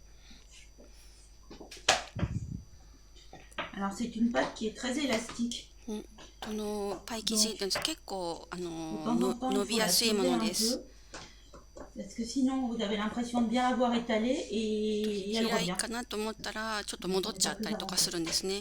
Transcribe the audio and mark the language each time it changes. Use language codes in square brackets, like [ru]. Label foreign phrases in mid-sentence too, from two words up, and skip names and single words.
[fr] Alors c'est une pâte qui est très élastique. [ja] このパイ生地結構伸びやすいものです。 [fr] Parce que sinon vous avez l'impression de bien avoir étalé et elle [ja] 嫌い [fr] revient. [ja] かなと思ったらちょっと戻っちゃったりとかするんですね。